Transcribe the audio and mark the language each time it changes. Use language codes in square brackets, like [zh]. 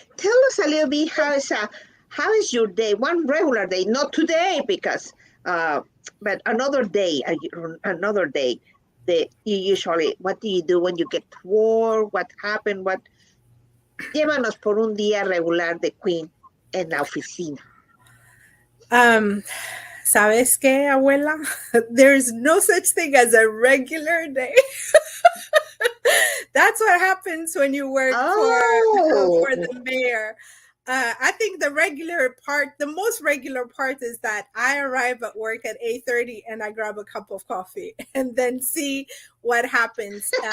[en] Tell us a little bit how is your day? One regular day, not today because but another day, another day. You usually, what do you do when you get to work? What happened? [es] Llévanos por un día regular de Queen en la oficina. ¿Sabes qué, abuela? [en] There's no such thing as a regular day. That's what happens when you work for the mayor. I think the most regular part is that I arrive at work at 8:30 and I grab a cup of coffee and then see what happens.